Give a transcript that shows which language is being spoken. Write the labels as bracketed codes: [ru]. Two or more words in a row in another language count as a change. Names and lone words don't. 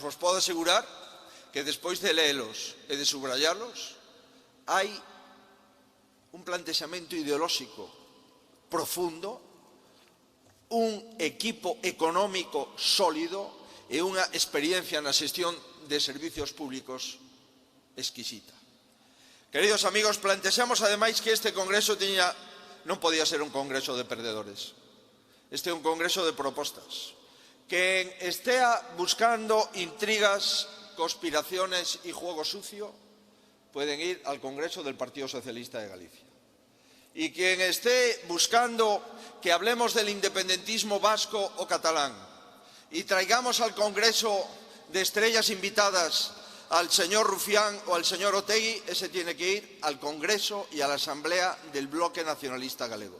[gl] Vos podo asegurar que despois de lelos e de subrayarlos hai un plantexamento ideolóxico profundo, un equipo económico sólido e unha experiencia na xestión de servicios públicos exquisita. Queridos amigos, plantexamos ademais que este congreso non podía ser un congreso de perdedores. Este é un congreso de propostas. Quen estea buscando intrigas, [es] conspiraciones y juego sucio pueden ir al Congreso del Partido Socialista de Galicia. Y quien esté buscando que hablemos del independentismo vasco o catalán y traigamos al Congreso de estrellas invitadas al señor Rufián o al señor Otegi, ese tiene que ir al Congreso y a la Asamblea del Bloque Nacionalista Galego.